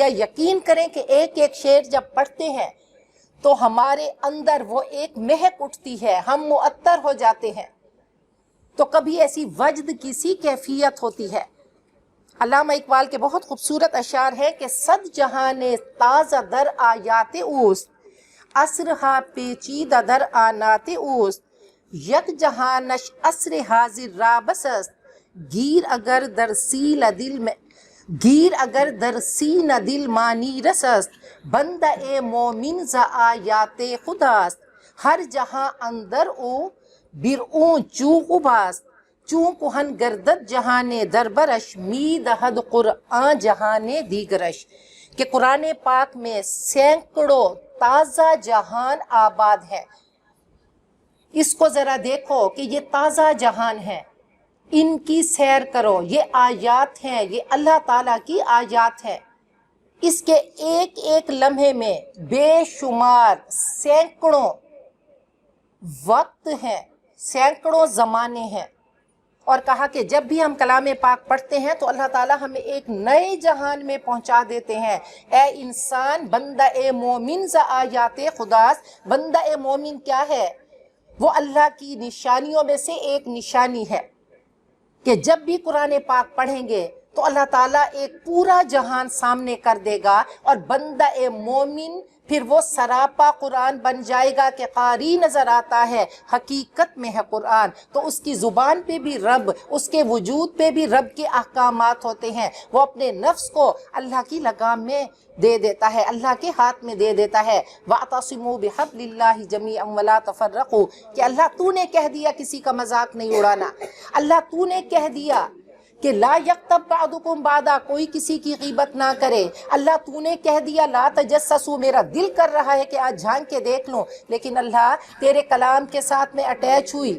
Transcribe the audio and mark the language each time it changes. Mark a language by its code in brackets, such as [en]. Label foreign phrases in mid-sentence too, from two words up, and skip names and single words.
[ur] یقین کریں کہ ایک ایک شعر جب پڑھتے ہیں تو ہمارے اندر وہ ایک مہک اٹھتی ہے، ہم معطر ہو جاتے ہیں۔ تو کبھی ایسی وجد کی سی کیفیت ہوتی ہے۔ علامہ اقبال کے بہت خوبصورت اشعار ہے کہ [fa] صد جہاں تازہ در آیات اوست، عصرہا پیچیدہ در آنات اوست، یک جہانش عصر حاضر را بس است، گیر اگر در سینہ دل مانی رس است، بندہ مومن ز آیات خداست، ہر جہاں اندر او برعوں چوں قباست، چوں کہن گردد جہان در برش، می دہد قرآن جہان دیگرش۔ [ur] کہ قرآن پاک میں سینکڑوں تازہ جہان آباد ہے۔ اس کو ذرا دیکھو کہ یہ تازہ جہان ہے، ان کی سیر کرو، یہ آیات ہیں، یہ اللہ تعالیٰ کی آیات ہیں۔ اس کے ایک ایک لمحے میں بے شمار سینکڑوں وقت ہیں، سینکڑوں زمانے ہیں۔ اور کہا کہ جب بھی ہم کلام پاک پڑھتے ہیں تو اللہ تعالیٰ ہمیں ایک نئے جہان میں پہنچا دیتے ہیں۔ اے انسان، [fa] بندہ مومن ز آیات خداست۔ [ur] بندہ مومن کیا ہے؟ وہ اللہ کی نشانیوں میں سے ایک نشانی ہے کہ جب بھی قرآن پاک پڑھیں گے تو اللہ تعالیٰ ایک پورا جہان سامنے کر دے گا اور بندہ مومن پھر وہ سراپا قرآن بن جائے گا کہ قاری نظر آتا ہے، حقیقت میں ہے قرآن۔ تو اس کی زبان پہ بھی رب، اس کے وجود پہ بھی رب کے احکامات ہوتے ہیں۔ وہ اپنے نفس کو اللہ کی لگام میں دے دیتا ہے، اللہ کے ہاتھ میں دے دیتا ہے۔ [ar] وَاعْتَصِمُوا بِحَبْلِ اللَّهِ جَمِيعًا وَلَا تَفَرَّقُوا، [ur] کہ اللہ تو نے کہہ دیا کسی کا مذاق نہیں اڑانا، اللہ تو نے کہہ دیا کہ [ar] لا یغتب بعضکم بعضا، [ur] کوئی کسی کی غیبت نہ کرے، اللہ تو نے کہہ دیا [ar] لا تجسسوا، [ur] میرا دل کر رہا ہے کہ آج جھانک کے دیکھ لوں، لیکن اللہ تیرے کلام کے ساتھ میں اٹیچ ہوئی